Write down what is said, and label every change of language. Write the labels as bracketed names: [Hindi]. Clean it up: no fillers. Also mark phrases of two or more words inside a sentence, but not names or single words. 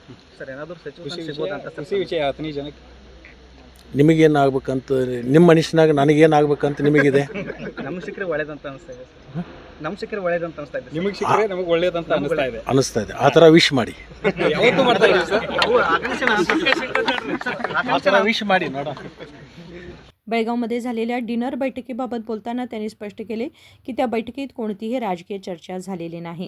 [Kannada] ನಿಮಗೇನು ಆಗ್ಬೇಕಂತ, ನಿಮ್ಮ ಮನುಷ್ಯನಾಗ ನನಗೇನು ಆಗ್ಬೇಕಂತ ನಿಮಗಿದೆ? ನಮ್ಗೆ ಸಿಕ್ಕರೆ ಒಳ್ಳೇದಂತ ಅನಿಸ್ತಾ ಇದೆ. ನಮ್ಗೆ ಸಿಕ್ಕರೆ ಒಳ್ಳೇದಂತ ಅನಿಸ್ತಾ ಇದೆ. ನಿಮಗೆ ಸಿಕ್ಕರೆ ನಮಗೆ ಒಳ್ಳೇದಂತ ಅನಿಸ್ತಾ ಇದೆ. ಆ ಥರ ವಿಶ್ ಮಾಡಿ, ವಿಶ್ ಮಾಡಿ ನೋಡ. [Marathi] बेळगावमध्ये झालेल्या डिनर बैठकीबाबत बोलताना त्यांनी स्पष्ट केले की त्या बैठकीत कोणतीही राजकीय चर्चा झालेली नाही.